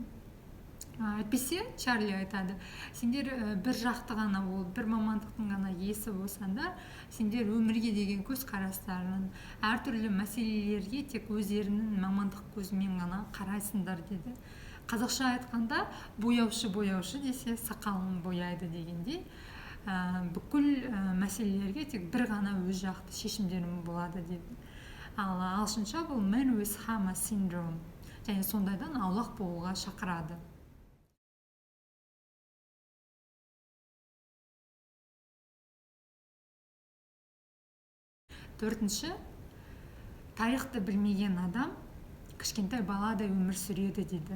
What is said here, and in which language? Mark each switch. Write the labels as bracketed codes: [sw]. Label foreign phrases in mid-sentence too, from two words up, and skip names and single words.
[kk] Әйтпесе Чарли айтады, сендер бір жақты ғана болып, бір мамандықтың ғана иесі болсаңдар, сендер өмірге деген көзқарастарын, әртүрлі мәселелерге тек өздерінің мамандық көзімен ғана қарайсыңдар деді. қазақша айтқанда бояушы десе сақалын бояйды дегендей, бүкіл мәселелерге тек бір ғана өз жақты шешімдерім болады дейді. Ал ағылшынша бұл [en] man with Hammer syndrome, [kk] және сондайдан аулақ болуға шақырады. Төртінші, тарихты білмеген адам кішкентай баладай өмір сүреді дейді.